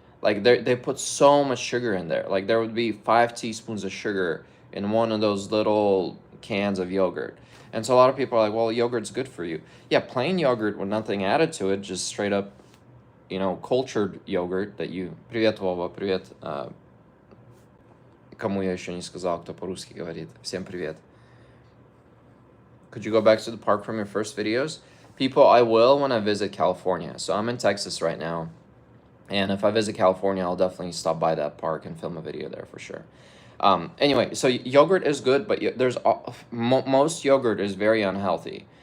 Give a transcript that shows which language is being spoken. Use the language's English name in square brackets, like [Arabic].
[English] Like they put so much sugar in there. Like there would be 5 teaspoons of sugar in one of those little cans of yogurt. And so a lot of people are like, well, yogurt's good for you. Yeah, plain yogurt with nothing added to it, just straight up, cultured yogurt that you... [Russian] Привет, Вова, привет. Кому я еще не сказал, кто по-русски говорит. Всем привет. [English] Could you go back to the park from your first videos? People, I will when I visit California. So I'm in Texas right now. And if I visit California, I'll definitely stop by that park and film a video there for sure. Anyway, so yogurt is good, but most yogurt is very unhealthy.